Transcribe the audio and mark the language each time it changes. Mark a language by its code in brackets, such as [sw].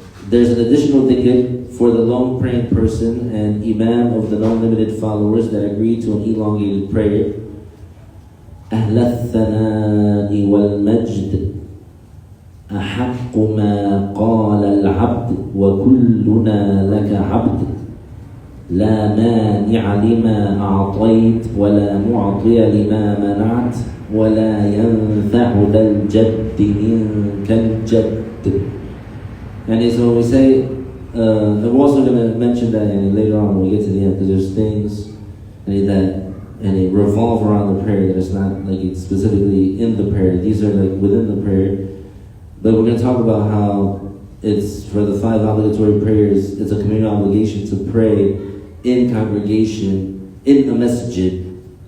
[en] There's an additional dhikr for the lone praying person and imam of the non-limited followers that agree to an elongated prayer. [ar] أهل الثناء والمجد أحق ما قال العبد وكلنا لك عبد لا مانع لما أعطيت ولا معطي لما منعت ولا ينفع ذا الجد منك الجد. [en] And so we say, I'm also going to mention that later on when we get to the end, because there's things that it revolve around the prayer that it's not like it's specifically in the prayer. These are like within the prayer. But we're going to talk about how it's for the 5 obligatory prayers, it's a communal obligation to pray in congregation, in a masjid.